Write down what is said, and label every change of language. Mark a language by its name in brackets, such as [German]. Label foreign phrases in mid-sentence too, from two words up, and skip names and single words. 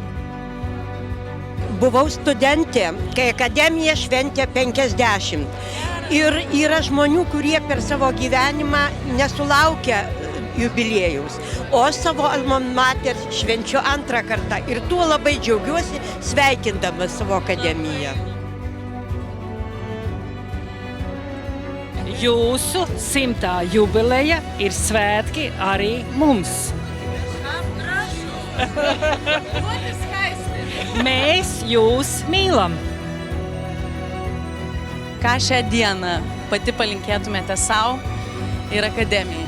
[Lithuanian] Buvau studentė, kai akademija šventė 50. Ir yra žmonių, kurie per savo gyvenimą nesulaukia jubiliejaus. O savo [Latin] alma mater [Lithuanian] švenčiu 2 kartą. Ir tuo labai džiaugiuosi, sveikindama savo akademiją. [Latvian] Jūsu 100. jubileja ir svētki arī mums. Mēs jūs mīlam. [Lithuanian] Ką šią dieną pati palinkėtumėte savo ir akademijai?